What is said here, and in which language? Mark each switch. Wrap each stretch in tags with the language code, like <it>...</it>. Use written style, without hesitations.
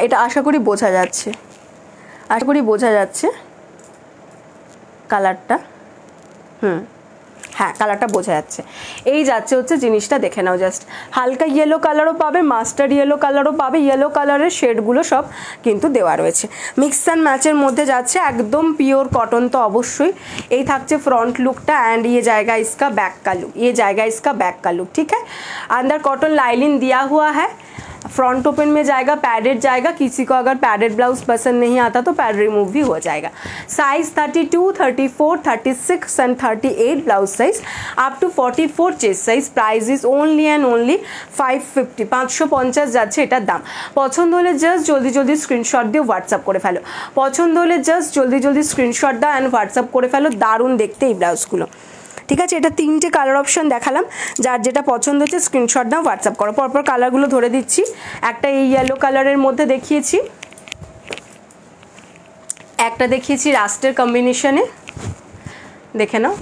<bn>এটা আশা করি বোঝা যাচ্ছে, আশা করি বোঝা যাচ্ছে কালারটা। হ্যাঁ, কালারটা বোঝা যাচ্ছে। এই যাচ্ছে হচ্ছে জিনিসটা, দেখে নাও। জাস্ট হালকা ইয়েলো কালারও পাবে, মাস্টার্ড ইয়েলো কালারও পাবে, ইয়েলো কালারের শেডগুলো সব কিন্তু দেওয়া রয়েছে। মিক্স অ্যান্ড ম্যাচের মধ্যে যাচ্ছে, একদম পিওর কটন তো অবশ্যই। এই থাকছে</bn> <hi>फ्रंट लुकটা एंड ये जाएगा इसका बैक का लुक, ये जाएगा इसका बैक का लुक। ठीक है, अंदर कॉटन लाइनिंग दिया हुआ है, फ्रंट ओपन में जाएगा, पैडेड जाएगा। किसी को अगर पैडेड ब्लाउज पसंद नहीं आता तो पैड रिमूव भी हो जाएगा। Size 32, 34, 36 and 38 blouse size up to 44 chest size.</hi> <en>price is only and only 550,</en> <bn>550 যাচ্ছে এটার দাম। পছন্দ হলে জাস্ট জলদি জলদি স্ক্রিনশট দিয়ে হোয়াটসঅ্যাপ করে ফেলো, পছন্দ হলে জাস্ট জলদি জলদি স্ক্রিনশট দাও অ্যান্ড হোয়াটসঅ্যাপ করে ফেলো। দারুণ দেখতে এই ব্লাউজগুলো। ঠিক আছে, এটা তিনটে কালার অপশন দেখালাম, যার যেটা পছন্দ হচ্ছে স্ক্রিনশট দাও, হোয়াটসঅ্যাপ করো। পরপর কালারগুলো ধরে দিচ্ছি। একটা এই ইয়েলো কালারের মধ্যে দেখিয়েছি, একটা দেখিয়েছি রাস্টের কম্বিনেশনে, দেখে নাও।</bn>